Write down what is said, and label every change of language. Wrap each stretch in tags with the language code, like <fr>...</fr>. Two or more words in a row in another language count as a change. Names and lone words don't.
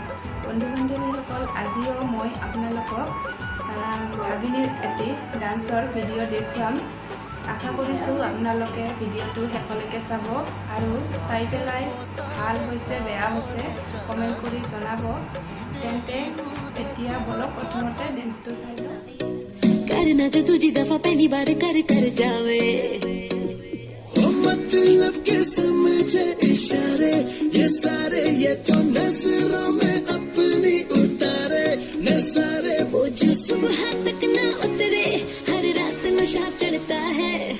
<as>বন্ধু-বান্ধৱীসকল, আজিও মই আপোনালোকক ভাগিনীৰ এটি</as> <en>dance video'</en> <as>দেখুৱাম। আশা কৰিছোঁ আপোনালোকে ভিডিঅ'টো শেষলৈকে চাব আৰু চাই পেলাই ভাল হৈছে বেয়া হৈছে কমেণ্ট কৰি জনাব। তেন্তে এতিয়া বলক প্ৰথমতে ডান্সটো চাই লওঁ।</as> <hi>करना जो तुझी दफा पहली बार कर जावे, मतलब के समझे इशारे ये सारे, ये तो नजरों में अपनी उतारे नजारे, वो जो सुबह तक ना उतरे, हर रात नशा चढ़ता है।</hi>